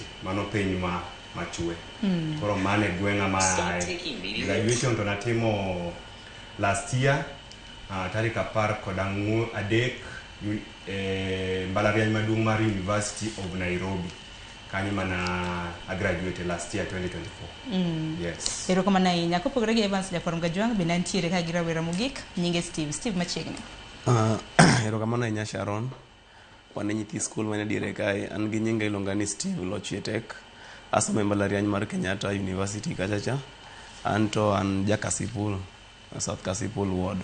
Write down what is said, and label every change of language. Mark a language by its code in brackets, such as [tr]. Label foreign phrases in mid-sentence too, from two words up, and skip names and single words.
[luo] Mano piny machue. Koro mane gweng'a ma graduation to natimo [en] last year [luo] tarik 13 mbalariany maduong' mar University of Nairobi. Kanyo mana [en] I graduated last year 2024. Yes. [luo] Ero kama na inya kopogore gi Evans Nyakorongo John bin antiere ka gi rawera mogik nyinge Steve machiegni. Ero kama na inya Sharon wane nyithi school mane diere kae an gi nyinga iluonga ni Steve Lochietek. Asome mbalariany mar Kenyatta University kachacha. Anto an Jakasipul, South Kasipul ward.